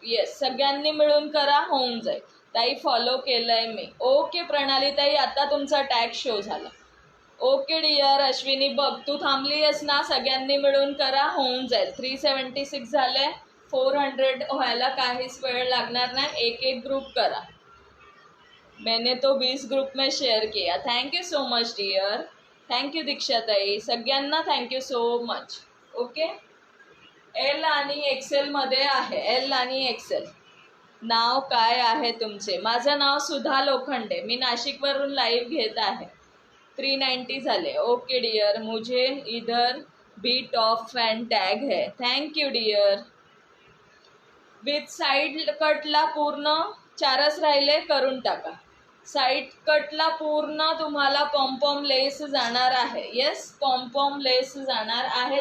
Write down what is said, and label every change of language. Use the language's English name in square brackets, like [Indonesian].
[Marathi] Yes, सगळ्यांनी मिळून करा, होऊन जाईल. ताई फॉलो केलंय मी. ओके प्रणाली ताई, आता तुमचा टॅग शो झाला. Okay dear. अश्विनी बघ, तू थांबली आहेस ना, सगळ्यांनी मिळून करा, होऊन जाईल. 376 झाले. 400 व्हायला काहीच वेळ लागणार नाही. 1 1 ग्रुप करा. [Hindi] मैंने तो 20 ग्रुप में शेअर किया. [English] Thank you so much dear. Thank you दीक्षाताई. [Marathi] सगळ्यांना [English] Thank you so much. [Marathi] Okay, L आणि एक्सेलमध्ये आहे, एल आणि एक्सेल. नाव काय आहे तुमचे? माझं नाव सुधा लोखंडे. मी नाशिकवरून लाईव्ह घेत आहे. 390 झाले. Okay dear. [Hindi] मुझे इधर भी टॉप फॅन टॅग है. [English] Thank you dear. [Marathi] विथ साईड कटला पूर्ण 4च राहिले, करून टाका. साईड कटला पूर्ण तुम्हाला पॉम्पॉम लेस जाणार आहे. येस, पॉम्पॉम लेस जाणार आहे.